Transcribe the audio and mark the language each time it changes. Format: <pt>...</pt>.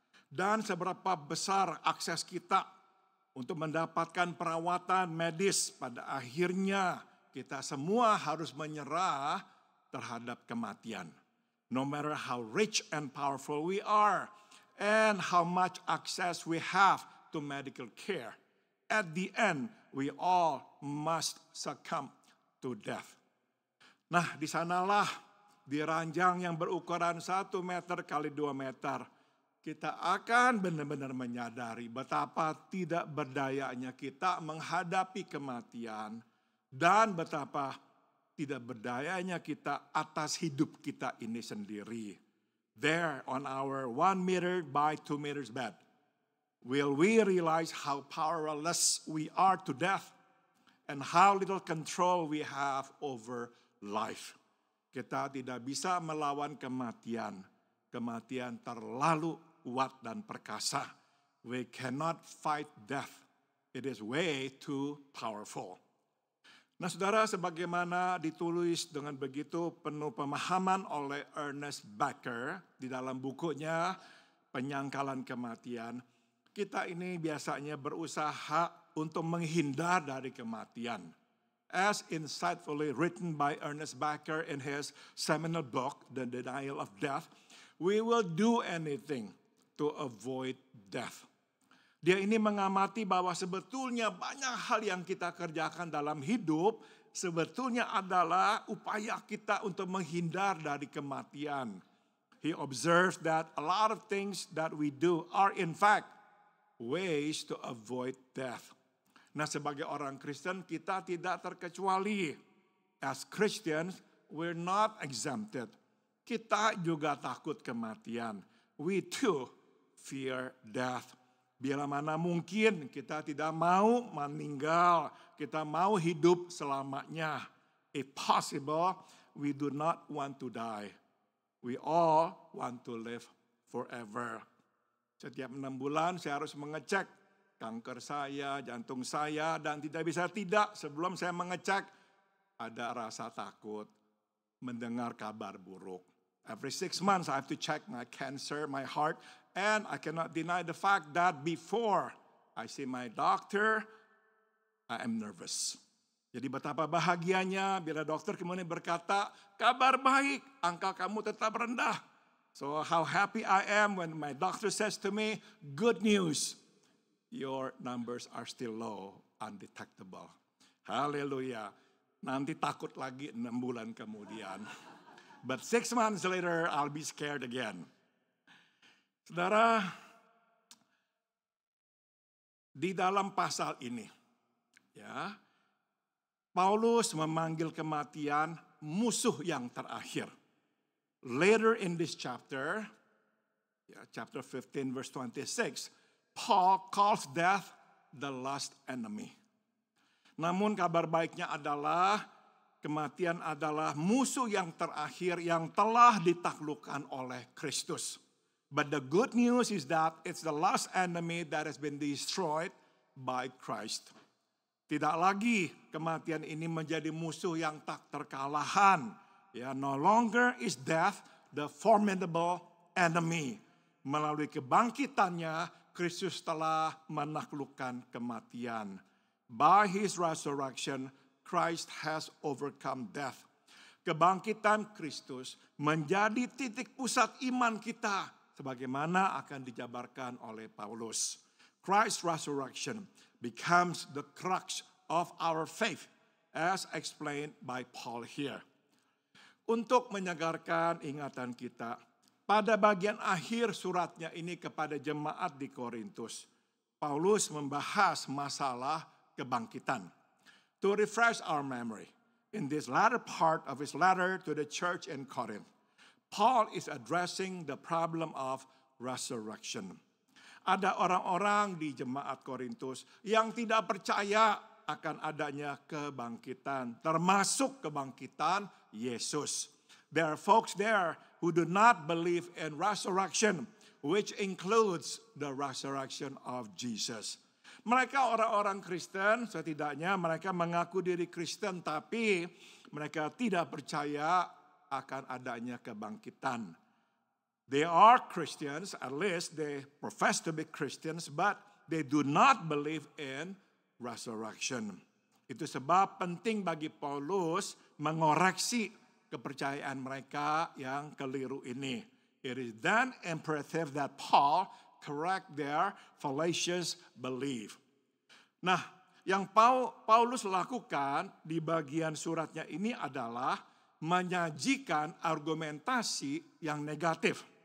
<id>Dan seberapa besar akses kita untuk mendapatkan perawatan medis. Pada akhirnya kita semua harus menyerah terhadap kematian.</id> <en>No matter how rich and powerful we are and how much access we have to medical care. At the end, we all must succumb to death.</en> <id>Nah, di sanalah di ranjang yang berukuran 1 meter kali 2 meter, kita akan benar-benar menyadari betapa tidak berdayanya kita menghadapi kematian dan betapa tidak berdayanya kita atas hidup kita ini sendiri.</id> <en>There on our 1 meter by 2 meters bed, will we realize how powerless we are to death and how little control we have over life.</en> <id>Kita tidak bisa melawan kematian. Kematian terlalu kuat dan perkasa.</id> <en>We cannot fight death. It is way too powerful.</en> <id>Nah, saudara, sebagaimana ditulis dengan begitu penuh pemahaman oleh Ernest Becker di dalam bukunya Penyangkalan Kematian, kita ini biasanya berusaha untuk menghindar dari kematian.</id> <en>As insightfully written by Ernest Becker in his seminal book, The Denial of Death, we will do anything to avoid death.</en> <id>Dia ini mengamati bahwa sebetulnya banyak hal yang kita kerjakan dalam hidup sebetulnya adalah upaya kita untuk menghindar dari kematian.</id> <en>He observes that a lot of things that we do are in fact ways to avoid death.</en> <id>Nah, sebagai orang Kristen kita tidak terkecuali.</id> <en>As Christians, we're not exempted.</en> <id>Kita juga takut kematian.</id> <en>We too fear death.</en> <id>Bila mana mungkin kita tidak mau meninggal, kita mau hidup selamanya.</id> <en>If possible, we do not want to die. We all want to live forever.</en> <id>Setiap 6 bulan saya harus mengecek kanker saya, jantung saya, dan tidak bisa tidak sebelum saya mengecek ada rasa takut mendengar kabar buruk.</id> <en>Every 6 months I have to check my cancer, my heart, and I cannot deny the fact that before I see my doctor, I am nervous.</en> <id>Jadi betapa bahagianya bila dokter kemudian berkata, kabar baik, angka kamu tetap rendah.</id> <en>So how happy I am when my doctor says to me, good news. Your numbers are still low, undetectable. Haleluya.</en> <id>Nanti takut lagi 6 bulan kemudian.</id> <en>But 6 months later, I'll be scared again.</en> <id>Saudara, di dalam pasal ini, ya, Paulus memanggil kematian musuh yang terakhir.</id> <en>Later in this chapter, chapter 15 verse 26, Paul calls death the last enemy.</en> <id>Namun kabar baiknya adalah kematian adalah musuh yang terakhir yang telah ditaklukkan oleh Kristus.</id> <en>But the good news is that it's the last enemy that has been destroyed by Christ.</en> <id>Tidak lagi kematian ini menjadi musuh yang tak terkalahkan.</id> <en>Ya, no longer is death the formidable enemy.</en> <id>Melalui kebangkitannya, Kristus telah menaklukkan kematian.</id> <en>By His resurrection, Christ has overcome death.</en> <id>Kebangkitan Kristus menjadi titik pusat iman kita, sebagaimana akan dijabarkan oleh Paulus.</id> <en>Christ's resurrection becomes the crux of our faith, as explained by Paul here.</en> <id>Untuk menyegarkan ingatan kita, pada bagian akhir suratnya ini kepada jemaat di Korintus, Paulus membahas masalah kebangkitan.</id> <en>To refresh our memory, in this latter part of his letter to the church in Corinth, Paul is addressing the problem of resurrection.</en> <id>Ada orang-orang di jemaat Korintus yang tidak percaya akan adanya kebangkitan, termasuk kebangkitan Yesus.</id> <en>There are folks there who do not believe in resurrection, which includes the resurrection of Jesus.</en> <id>Mereka orang-orang Kristen, setidaknya mereka mengaku diri Kristen, tapi mereka tidak percaya akan adanya kebangkitan.</id> <en>They are Christians, at least they profess to be Christians, but they do not believe in resurrection.</en> <id>Itu sebab penting bagi Paulus mengoreksi kepercayaan mereka yang keliru ini.</id> <en>It is then imperative that Paul correct their fallacious belief.</en> <id>Nah, yang Paulus lakukan di bagian suratnya ini adalah menyajikan argumentasi yang negatif.</id>